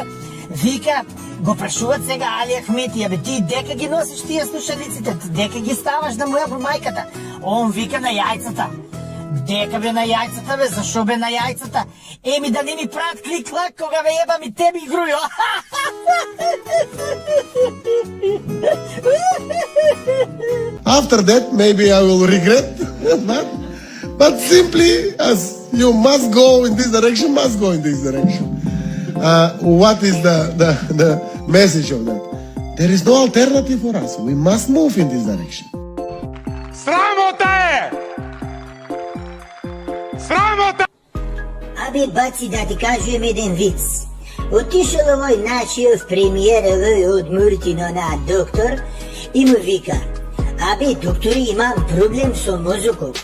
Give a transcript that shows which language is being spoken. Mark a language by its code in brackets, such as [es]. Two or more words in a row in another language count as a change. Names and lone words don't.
[mk] Вика, го прашуват сега Али Ахмети, абе ти дека ги носиш тие слушалиците, дека ги ставаш да му ја по мајката? Он вика на јајцата. Дека бе на јајцата, бе, зашо бе на јајцата? Да не ми прават клик-клак кога бе ебам и теби, Грујо. [en] After that, maybe I will regret, but simply as you must go in this direction, must go in this direction. What is the message of that? There is no alternative for us. We must move in this direction. [mk] Срамота е! Срамота! Абе, баци, да ти кажем еден виц. Отишел овој нашиот премиер од Муртино на доктор и му вика, абе, доктори, имам проблем со мозокот.